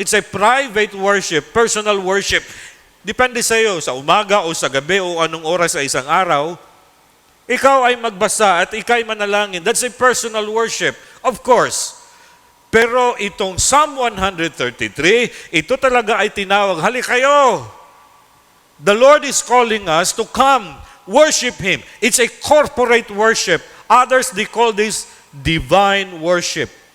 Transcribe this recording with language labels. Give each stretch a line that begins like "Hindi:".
English: It's a private worship, personal worship.
Filipino: Depende sa iyo, sa umaga o sa gabi o anong oras sa isang araw, ikaw ay magbasa at ikaw ay manalangin.
English: That's a personal worship, of course.
Filipino: Pero itong Psalm 133, ito talaga ay tinawag, halik kayo.
English: The Lord is calling us to come, worship Him. It's a corporate worship. Others, they call this divine worship.